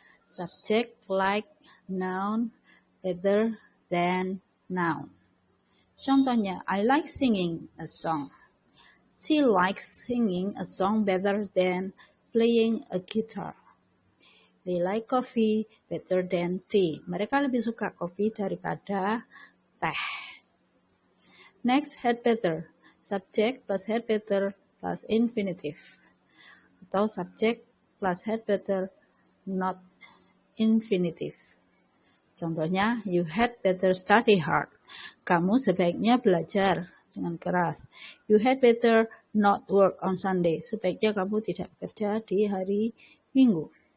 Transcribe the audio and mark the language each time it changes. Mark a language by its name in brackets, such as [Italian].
[English] Subject like noun better than noun. [Indonesian] Contohnya, [English] I like singing a song. She likes singing a song better than playing a guitar. They like coffee better than tea. [Indonesian] Mereka lebih suka kopi daripada teh. [English] Next, had better. Subject plus had better plus infinitive. [Indonesian] Atau [English] subject plus had better not infinitive. [Indonesian] Contohnya, [English] you had better study hard. [Indonesian] Kamu sebaiknya belajar dengan keras. [English] You had better not work on Sunday. [Indonesian] Sebaiknya kamu tidak bekerja di hari Minggu.